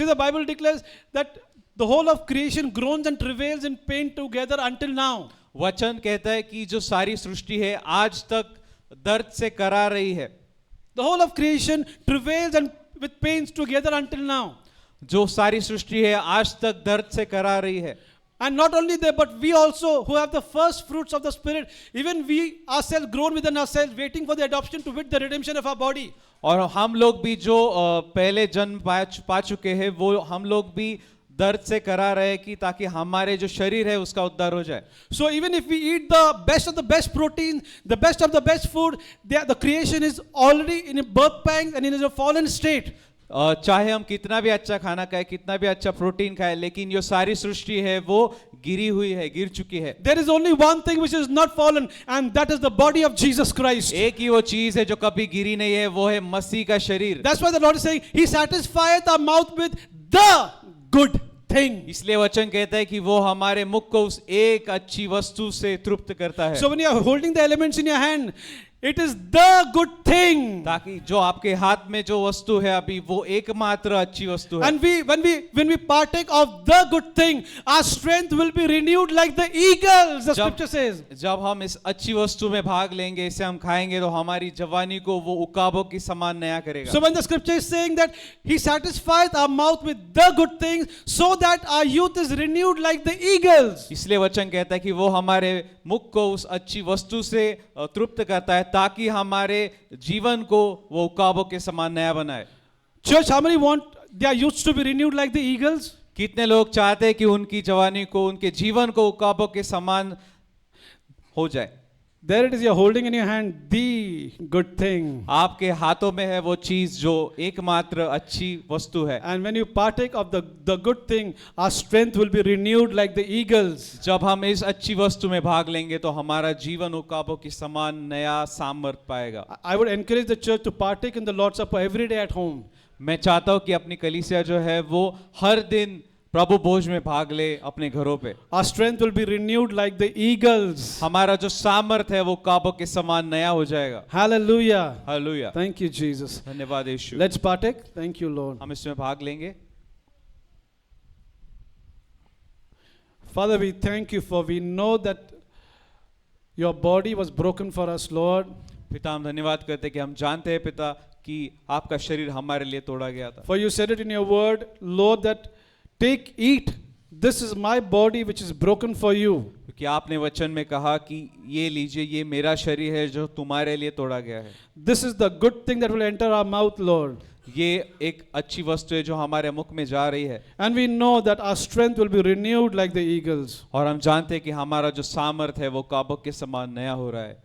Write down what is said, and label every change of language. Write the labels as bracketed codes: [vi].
[en] See, the Bible declares that the whole of creation groans and travails in pain together until now. [hi] वचन कहता है कि जो सारी सृष्टि है आज तक दर्द से करा रही है। [en] The whole of creation travails and with pains together until now. [hi] जो सारी सृष्टि है आज तक दर्द से करा रही है। [en] And not only that, but we also who have the first fruits of the Spirit, even we ourselves groan within ourselves, waiting for the adoption to wit the redemption of our body. [hi] और हम लोग भी जो पहले जन्म पा चुके हैं, वो हम लोग भी दर्द से करा रहे कि ताकि हमारे जो शरीर है उसका उद्धार हो जाए। [en] So even if we eat the best of the best protein, the best of the best food, the creation is already in a birth pangs and in a fallen state. [hi] चाहे हम कितना भी अच्छा खाना खाएं, कितना भी अच्छा प्रोटीन खाएं, लेकिन जो सारी सृष्टि है वो गिरी हुई है, गिर चुकी है। [en] There is only one thing which is not fallen, and that is the body of Jesus Christ. [hi] एक ही वो चीज है जो कभी गिरी नहीं है, वो है मसीह का शरीर। [en] That's why the Lord is saying, He satisfieth our mouth with the good thing. [hi] इसलिए वचन कहता है कि वो हमारे मुख को उस एक अच्छी वस्तु से तृप्त करता है। [en] So when you are holding the elements in your hand, it is the good thing. [hi] ताकि जो आपके हाथ में जो वस्तु है अभी वो एकमात्र अच्छी वस्तु है। [en] And when we partake of the good thing, our strength will be renewed like the eagles, the scripture says. [hi] जब हम इस अच्छी वस्तु में भाग लेंगे, इसे हम खाएंगे, तो हमारी जवानी को वो उकाबों की समान नया करेगा। [en] So when the scripture is saying that He satisfieth our mouth with the good things, so that our youth is renewed like the eagles. [hi] इसलिए वचन कहता है कि वो हमारे मुख को उस अच्छी वस्तु से तृप्त करता है ताकि हमारे जीवन को वो उकाबों के समान नया बनाए। [en] Church, how many want their youths to be renewed like the eagles? [hi] कितने लोग चाहते हैं कि उनकी जवानी को, उनके जीवन को उकाबों के समान हो जाए? [en] There it is, you're holding in your hand the good thing. [hi] आपके हाथों में है वो चीज जो एकमात्र अच्छी वस्तु है। [en] And when you partake of the good thing, our strength will be renewed like the eagles. [hi] जब हम इस अच्छी वस्तु में भाग लेंगे तो हमारा जीवन उकाबों की समान नया सामर्थ पाएगा। [en] I would encourage the church to partake in the Lord's Supper every day at home. [hi] मैं चाहता हूं कि अपनी कलीसिया जो है वो हर दिन प्रभु भोज में भाग ले अपने घरों पे। [en] Our strength will be renewed like the eagles. [hi] हमारा जो सामर्थ है वो काबों के समान नया हो जाएगा। [en] Hallelujah. [hi] Hallelujah. [en] Thank you, Jesus. [hi] धन्यवाद यीशु। [en] Let's partake. Thank you, Lord. [hi] हम इसमें भाग लेंगे। [en] Father, we thank you for we know that your body was broken for us, Lord. [hi] पिता हम धन्यवाद करते हैं कि हम जानते हैं पिता कि आपका शरीर हमारे लिए तोड़ा गया था। [en] For you said it in your word, Lord, that take, eat. This is my body which is broken for you. [hi] क्योंकि आपने वचन में कहा कि ये लीजिए ये मेरा शरीर है जो तुम्हारे लिए तोड़ा गया है। [en] This is the good thing that will enter our mouth, Lord. [hi] ये एक अच्छी वस्तु है जो हमारे मुख में जा रही है। [en] And we know that our strength will be renewed like the eagles. [hi] और हम जानते हैं कि हमारा जो सामर्थ है वो काबों के समान नया हो रहा है।